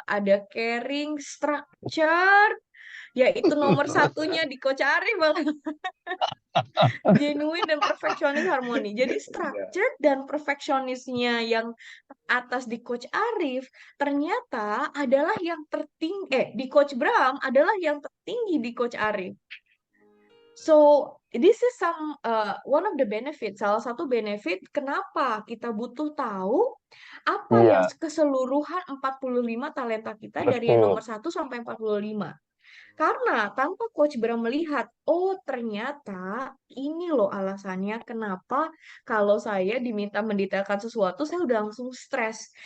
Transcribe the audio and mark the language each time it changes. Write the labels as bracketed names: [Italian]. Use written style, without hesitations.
[Indonesian] Ada caring, structure, yaitu nomor satunya di Coach Arif malah. Genuine dan perfeksionis harmoni. Jadi structure dan perfeksionisnya yang atas di Coach Arif ternyata adalah yang tertinggi di Coach Bram adalah yang tertinggi di Coach Arif. [English] So this is one of the benefit. [Indonesian] Salah satu benefit kenapa kita butuh tahu apa yang Iya, keseluruhan 45 talenta kita dari yang betul. nomor 1 sampai 45. Karena tanpa Coach Bram melihat, oh ternyata ini loh alasannya kenapa kalau saya diminta mendetailkan sesuatu, saya udah langsung stres.